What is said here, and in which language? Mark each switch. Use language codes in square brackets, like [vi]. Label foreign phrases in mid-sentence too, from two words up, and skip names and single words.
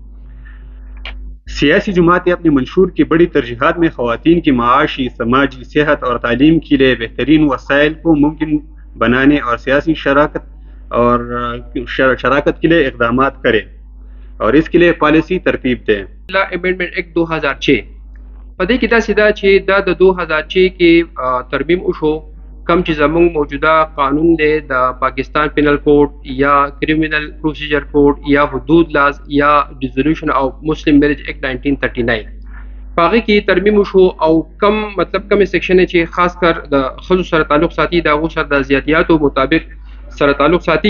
[ur] سیاسی جماعتیں اپنے منشور کی بڑی ترجیحات میں خواتین کی معاشی، سماجی، صحت اور تعلیم کے لیے بہترین وسائل کو ممکن بنانے اور سیاسی شراکت کے لیے اقدامات کریں اور اس کے لیے پالیسی ترتیب دیں. [en] Amendment Act [ps] 2006 په دې کې دا سیدا چې دا د 2006 کې ترمیم وشو کم چې زموږ موجوده قانون دی د پاکستان پینل کوډ یا کریمینل پروسیجر کوډ یا حدود لاز یا ریزولوشن او مسلم میریج ایکٹ 1939 هغه کې ترمیم وشو او کم مطلب کم سیکشن چې خاص کر د خصوص سره تعلق ساتي د هغو سره د زیاتیاتو مطابق سره تعلق ساتي.